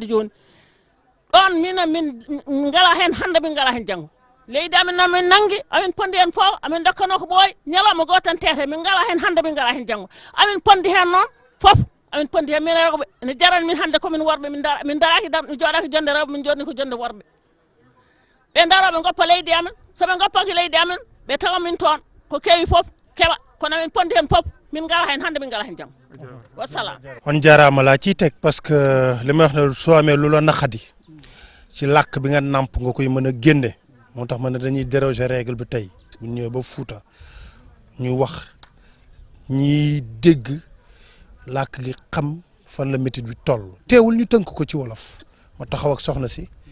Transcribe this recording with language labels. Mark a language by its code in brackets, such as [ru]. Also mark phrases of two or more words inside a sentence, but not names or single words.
[ff] joni ɗon min ngala hen hande min ngala hen janggo leydi amin noon min nangui amin pondi hen foof amin dokkano ko ɓooy ñalawma goto tan tete min ngala hen hande min ngala hen janggo amin pondi hen noon foof amin pondi hen min rewɓe ne jarani min hande komin worɓe min daraki mi joɗaki jonde rewɓe min jodni ko jonde worɓe ɓe daroɓe goppa leydi amen soɓe goppaki leydi amen ɓe tawa min toon ko keewi foof keɓa kono min pondi hen foof min ngala hen hande min ngala hen janggo wassalam [wo] on jaarama laa ciy teg [fr] parce que [wo] li may wax ne soo amee lu la naqadi ci làkk bi nga nàmp nga koy mën a génne moo tax ma ne dañuy [fr] déroger règle [wo] bi tey bu ñu ñëwee ba Fuuta ñu wax ñiy dégg làkk gi xam fan la métit bi toll teewul ñu tënk ko ci wolof ma taxaw ak soxna si